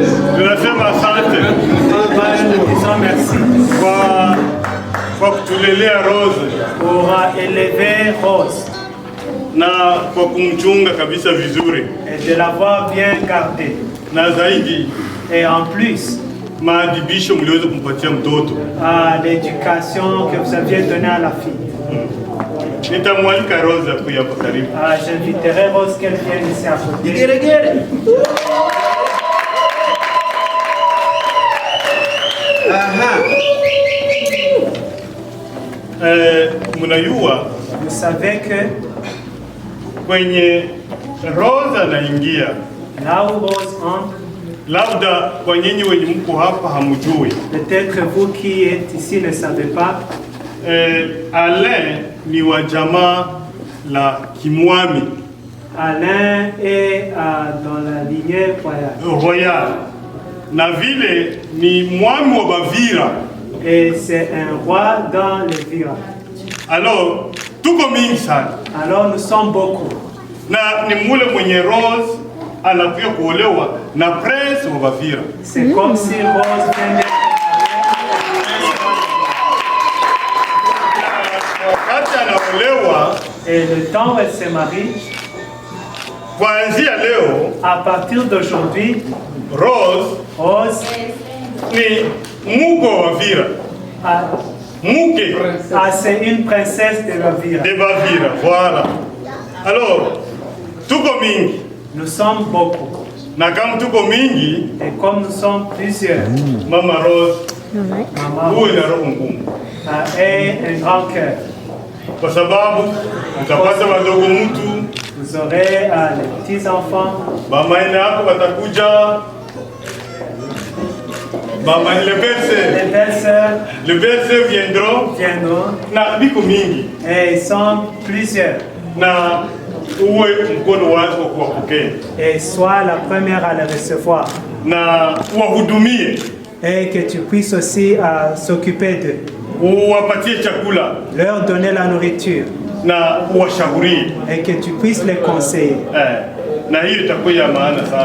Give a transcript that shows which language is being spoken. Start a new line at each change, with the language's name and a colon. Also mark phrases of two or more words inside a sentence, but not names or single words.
Swahili: tunasema asante
French: Merci
Swahili: kwa kutulelea Rose
French: pour élever Rose
Swahili: na kwa kumchunga kabisa vizuri,
French: et de l'avoir bien gardée.
Swahili: na zaidi
French: Et en plus,
Swahili: maadibisho mliweza kumpatia mtoto.
French: à l'éducation que vous aviez donnée à la fille.
Swahili: Nitamwalika Rose akuja hapa karibu.
French: J'inviterai Rose qu'elle vienne ici à côté.
Swahili: Mnajua
French: Vous savez que
Swahili: kwenye Rose anaingia,
French: là où Rose entre,
Swahili: labda kwa nyinyi wenye mko hapa hamujui,
French: peut-être vous qui êtes ici ne savez pas,
Swahili: Alain ni wa jamaa la Kimwami
French: Alain est dans la lignée royale,
Swahili: na vile ni mwami wa Bavira.
French: Et c'est un roi dans le Vira.
Swahili: Alors tuko mingi sana,
French: alors nous sommes beaucoup,
Swahili: na ni mule mwenye Rose anakuja kuolewa na prince wa Bavira.
French: C'est comme si Rose venait.
Swahili: Wakati anaolewa,
French: et le temps où elle se marie,
Swahili: kuanzia leo,
French: à partir d'aujourd'hui,
Swahili: Rose ni muko wa Bavira. Muke.
French: C'est une princesse de Bavira. De Bavira, voilà. Alors,
Swahili: tuko mingi.
French: Nous sommes beaucoup.
Swahili: Na kama tuko mingi,
French: et comme nous sommes plusieurs,
Swahili: Mama Rose,
French: Maman
Swahili: uwe na roho ngumu.
French: et un grand cœur.
Swahili: Kwa sababu utapata wadogo mtu,
French: vous aurez les petits enfants.
Swahili: Mama ina hapo watakuja. Mama
French: les belles-sœurs. Les belles-sœurs viendront.
Swahili: Na biko mingi.
French: Et ils sont plusieurs.
Swahili: Na uwe mkono wako kwa kupokea.
French: Et sois la première à les recevoir.
Swahili: Na uwahudumie.
French: Et que tu puisses aussi s'occuper d'eux.
Swahili: Uwapatie chakula.
French: Leur donner la nourriture.
Swahili: Na uwashaurie.
French: Et que tu puisses les conseiller.
Swahili: Na hiyo itakuwa ya maana sana.